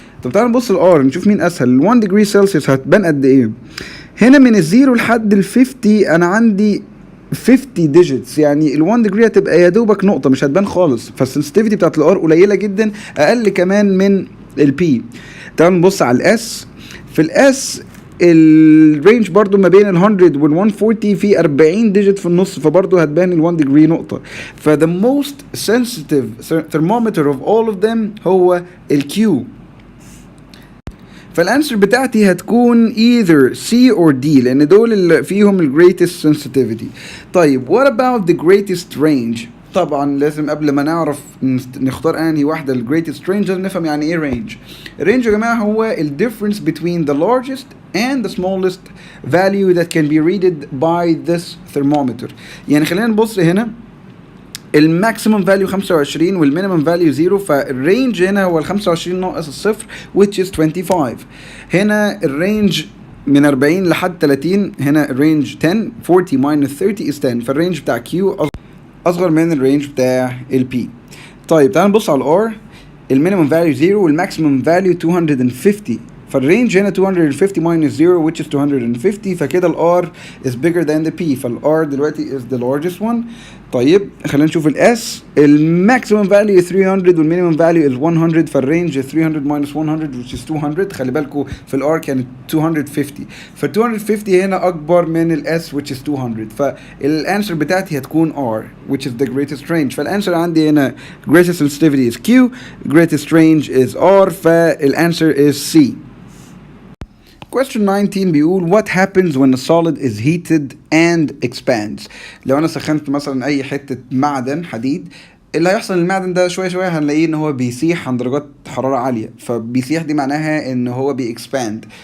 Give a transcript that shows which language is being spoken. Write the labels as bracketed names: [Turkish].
[Arabic] طب تعالوا نبص الار نشوف مين اسهل. ال 1 degree سلسيوس هتبان قد ايه؟ هنا من الزيرو لحد ال 50 انا عندي 50 ديجيتس، يعني ال 1 degree هتبقى يا دوبك نقطه مش هتبان خالص، فالسنسيتيفيتي بتاعت الار قليله جدا، اقل كمان من البي. تعالوا نبص على الاس. في الاس الرينج برضو ما بين ال 100 وال 140 في 40 ديجيت في النص، فبرضو هتبان ال 1 degree نقطة. [English] ف the most sensitive thermometer of all of them [Arabic] هو الكيو. فالانسر بتاعتي هتكون either C or D لان دول اللي فيهم ال [English] greatest sensitivity. [Arabic] طيب [English] what about the greatest range؟ [Arabic] طبعا لازم قبل ما نعرف نختار انهي واحده ال greatest range لازم نفهم يعني ايه range. الرينج يا جماعه هو ال [English] difference between the largest and the smallest value that can be read by this thermometer. [Arabic] يعني خلينا نبص هنا الماكسيمم فاليو 25 والمينيمم فاليو 0، فالرينج هنا هو ال 25 ناقص الصفر which is 25. هنا الرينج من 40 لحد 30، هنا الرينج 10. 40 [English] minus 30 is 10، [Arabic] فالرينج بتاع Q اصغر من الرينج بتاع البي. طيب تعالوا نبص على الار. المينيمم فاليو 0 والماكسيمم فاليو 250، فالرينج هنا 250 minus 0 which is 250، فكده الار [English] is bigger than the P، [Arabic] فالار دلوقتي [English] is the largest one. [Arabic] طيب خلينا نشوف الاس. الماكسيمم فاليو 300 والمينيمم فاليو is 100، فالرينج 300 minus 100 which is 200. خلي بالكم في الار كانت 250، فال 250 هنا اكبر من الاس which is 200، فالانسر بتاعتي هتكون R [English] which is the greatest range. [Arabic] فالانسر عندي هنا [English] greatest sensitivity is Q, greatest range is R، فالانسر is C. [Arabic] Question 19 بيقول [English] what happens when a solid is heated and expands؟ [Arabic] لو انا سخنت مثلا اي حتة معدن حديد، اللي هيحصل المعدن ده شوية شوية هنلاقيه ان هو بيسيح عند درجات حرارة عالية. فبيسيح دي معناها ان هو بيكسباند.